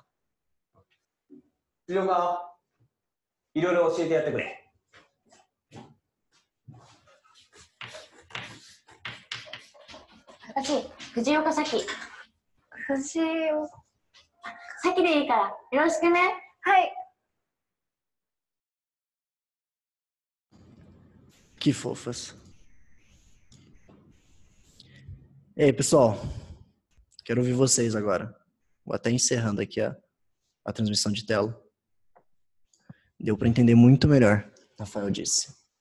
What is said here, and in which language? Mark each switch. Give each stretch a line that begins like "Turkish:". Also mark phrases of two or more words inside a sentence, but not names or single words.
Japanese: 辻岡、いろいろ教えてやってくれ。私、藤岡咲。藤岡咲でいいから、よろしくね。はい。
Portuguese: Que fofas. E aí, pessoal? Quero ouvir vocês agora. Vou até encerrando aqui a transmissão de tela. Deu para entender muito melhor, Rafael disse.